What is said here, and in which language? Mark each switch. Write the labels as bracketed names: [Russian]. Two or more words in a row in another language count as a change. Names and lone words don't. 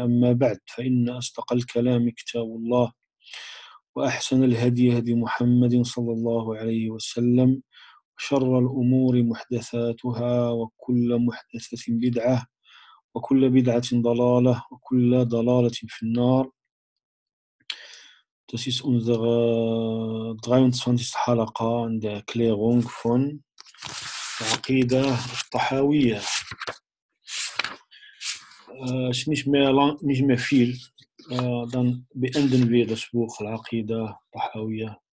[Arabic] أما بعد، فإن أصدق الكلام كتاب الله، وأحسن الهدي هدي محمد صلى الله عليه وسلم، وشر الأمور محدثاتها، وكل محدثة بدعة، وكل بدعة ضلالة، وكل ضلالة في النار. [German] Das ist unsere 23. Halaqa an der Erklärung von Aqidah Tahawiyyah. Ist nicht mehr viel. Dann beenden wir das Buch Aqidah Tahawiyyah.